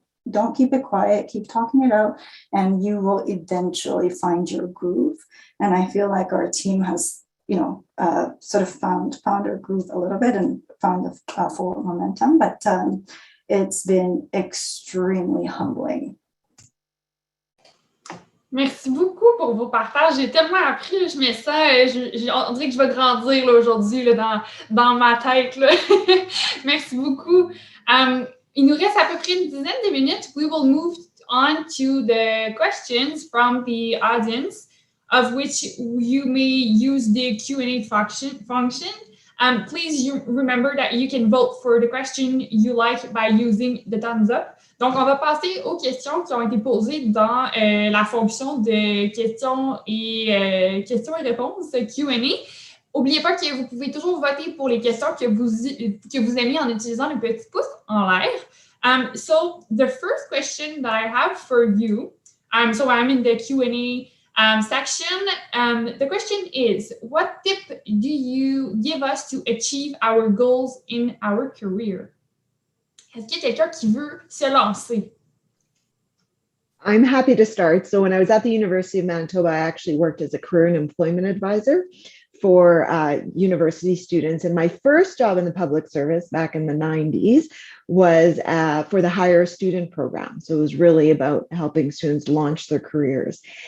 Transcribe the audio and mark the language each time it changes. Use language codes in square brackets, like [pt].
[en] Don't keep it quiet, keep talking it out, and you will eventually find your groove. And I feel like our team has sort of found our groove a little bit and found the forward momentum, but it's been extremely humbling. [fr] Merci beaucoup pour vos partages. J'ai tellement appris, je me sens, on dirait que je vais grandir là, aujourd'hui là, dans ma tête. Là. Merci beaucoup. Il nous reste à peu près une dizaine de minutes. [en] We will move on to the questions from the audience, of which you may use the Q&A function. Please remember that you can vote for the question you like by using the thumbs up. [fr] Donc, on va passer aux questions qui ont été posées dans la fonction de questions et réponses, Q&A. N'oubliez pas que vous pouvez toujours voter pour les questions que vous aimez en utilisant le petit pouce en l'air. [en] So, the first question that I have for you, so I'm in the Q&A section. The question is, what tip do you give us to achieve our goals in our career? [fr] Est-ce qu'il y a quelqu'un qui veut se lancer? [en] I'm happy to start. So when I was at the University of Manitoba, I actually worked as a career and employment advisor for university students. And my first job in the public service back in the 90s was for the higher student program. So it was really about helping students launch their careers.